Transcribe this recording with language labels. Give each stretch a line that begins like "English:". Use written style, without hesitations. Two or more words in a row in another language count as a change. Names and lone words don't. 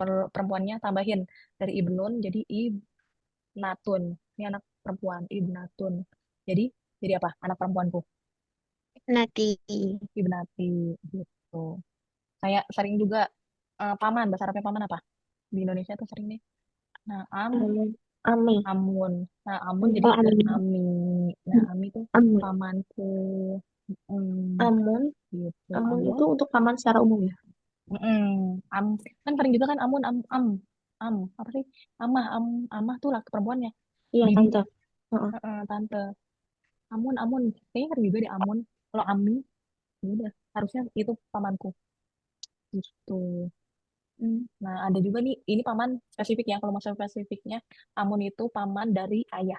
Indonesian: perempuannya tambahin dari Ibnun jadi Ibnatun. Ini anak perempuan, Ibnatun. Jadi jadi apa? Anak perempuanku, Nanti Ibnati gitu. Kayak sering juga paman, bahasa Arabnya paman apa? Di Indonesia tuh sering nih. Nah, Ame. amun. Nah, amun jadi Oh, Ame. ami. Nah, ami tuh Ame. pamanku. Mm, Amun. gitu. Amun Amun. itu untuk paman secara umum ya? Am kan sering juga kan amun am apa sih? Amah tuh laki perempuannya. Iya, Bibi, tante. Heeh. tante. Amun. Kayaknya kan juga deh amun. Kalau ami, ya udah harusnya itu pamanku gitu. Hmm. Nah, ada juga nih, ini paman spesifik ya, kalau maksud spesifiknya, Amun itu paman dari ayah.